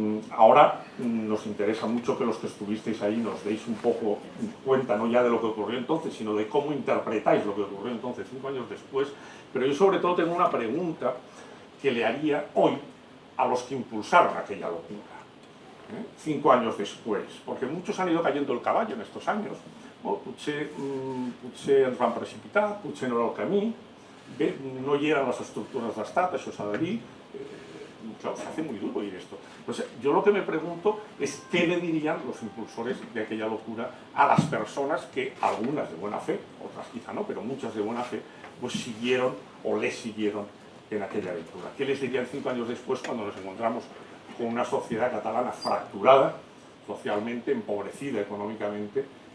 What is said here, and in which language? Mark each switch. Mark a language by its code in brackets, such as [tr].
[es] Ahora nos interesa mucho que los que estuvisteis ahí nos deis un poco cuenta, no ya de lo que ocurrió entonces, sino de cómo interpretáis lo que ocurrió entonces, 5 años después. Pero yo sobre todo tengo una pregunta que le haría hoy a los que impulsaron aquella locura, 5 años después, porque muchos han ido cayendo el caballo en estos años. [ca] Potser ens van precipitar, potser no era el camí, bé, no hi eren les estructures d'estat, això s'ha de dir. [es] Claro, se hace muy duro oír esto. Pues yo lo que me pregunto es qué le dirían los impulsores de aquella locura a las personas que, algunas de buena fe, otras quizá no, pero muchas de buena fe, pues siguieron o les siguieron en aquella aventura. ¿Qué les dirían 5 años después cuando nos encontramos con una sociedad catalana fracturada, socialmente, empobrecida económicamente?